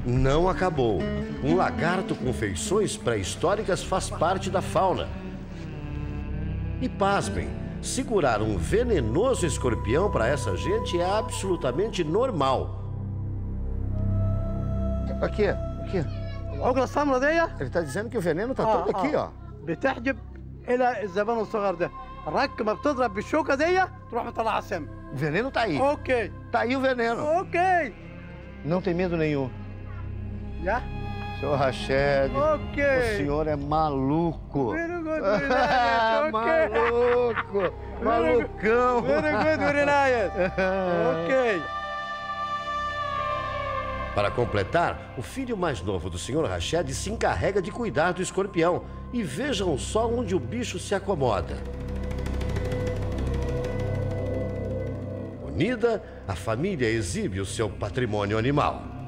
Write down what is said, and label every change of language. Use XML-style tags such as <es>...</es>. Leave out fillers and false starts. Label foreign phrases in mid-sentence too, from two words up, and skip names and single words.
<pt>não acabou. Um lagarto com feições pré-históricas faz parte da fauna. E pasmem, segurar um venenoso escorpião para essa gente é absolutamente normal. Aqui.</pt> <ar>العقلة السمراء دي</ar> <pt>Ele está dizendo que o veneno está todo aqui, ó.</pt> <ar>بتحجب إلى الزبان الصغير ده. الرك ما بتضرب بالشوكة دي تروح مطلع السم.</ar> <pt>O veneno está aí.</pt> <en>اوكي.</en> <pt>Tá aí o veneno.</pt> <en>اوكي.</en> <pt>Não tem medo nenhum.</pt> <ar>يا.</ar> <pt>Senhor Rached,</pt> <en>اوكي.</en> <pt>o senhor é maluco.</pt> <en>Very good, very nice. Okay.</en> <pt>Maluco. Malucão.</pt> <en>Very good, very nice. اوكي.</en> <pt>Para completar, o filho mais novo do Sr. Rached se encarrega de cuidar do escorpião. E vejam só onde o bicho se acomoda. Unida, a família exibe o seu patrimônio animal.</pt>